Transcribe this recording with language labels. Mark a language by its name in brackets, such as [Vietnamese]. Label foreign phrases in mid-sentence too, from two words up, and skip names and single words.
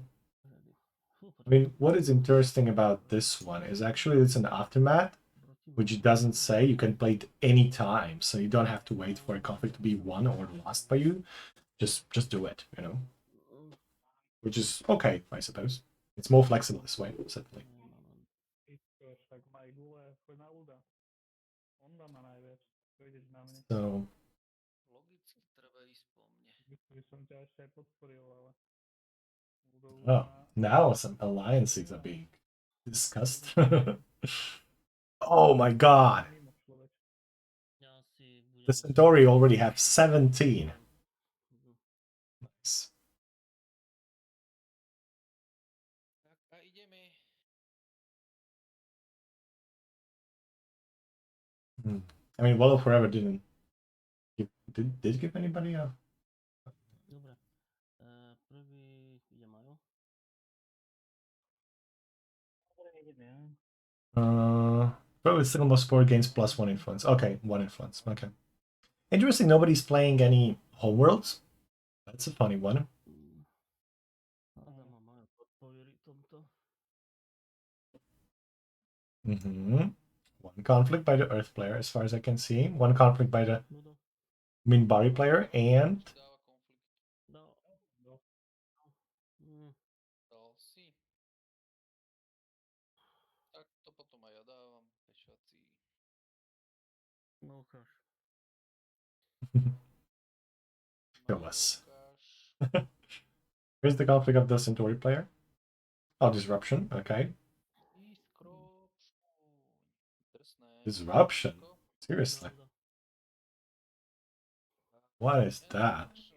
[English] I mean, what is interesting about this one is actually it's an aftermath, which doesn't say you can play it any time, so you don't have to wait for a conflict to be won or lost by you. Just do it, you know. Which is okay, I suppose. It's more flexible this way, certainly. [Slovak] Tak maj gule, choď na Luda. Onda má najviac. Pôjdeš na mne. [English] So [Slovak] Logicky treba ísť po mne. By som ťa ešte aj podporil, ale... [English] oh, now some alliances are being discussed. Oh my god! The Centauri already have 17. Nice. [Slovak] Tak a ideme. [English] I mean, Wall of Forever didn't give, did give anybody a... [Slovak] Dobre. Prvý ide Majo. [English] Probably single most support gains plus 1 influence. Okay, 1 influence. Okay. Interesting, nobody's playing any homeworlds. That's a funny one. [Slovak] Adam a Majo podporí tomto. [English] One conflict by the Earth player, as far as I can see. One conflict by the Ludo. Minbari player, and [Slovak] Dáva konflikt. No. Dal si. Tak to potom aj ja dávam. Pešací. No ukáž. [English] Show us. [Slovak] Ukáž. [English] Here's the conflict of the Centauri player. Oh, disruption. Okay. Disruption. Seriously. What is that?